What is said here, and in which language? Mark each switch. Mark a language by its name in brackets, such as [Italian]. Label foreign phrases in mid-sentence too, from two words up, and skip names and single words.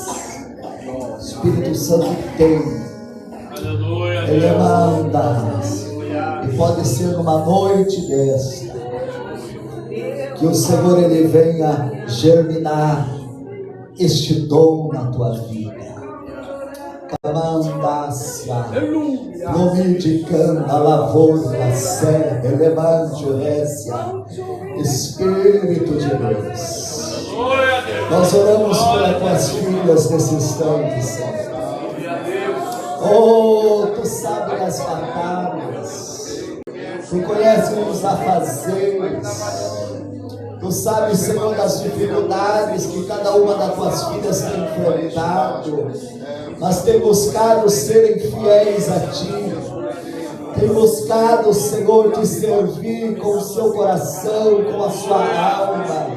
[Portuguese] O Espírito Santo tem. Ele manda. E pode ser numa noite desta que o Senhor, ele venha germinar este dom na tua vida. Camandácia, nomidicanda, lavoura, sé, elevante, orécia, Espírito de Deus. Nós oramos pelas tuas filhas nesse instante, Senhor. Oh, tu sabes as batalhas, tu conheces os afazeres, tu sabes, Senhor, das dificuldades que cada uma das tuas filhas tem enfrentado, mas tem buscado serem fiéis a ti, tem buscado, Senhor, te servir com o seu coração, com a sua alma.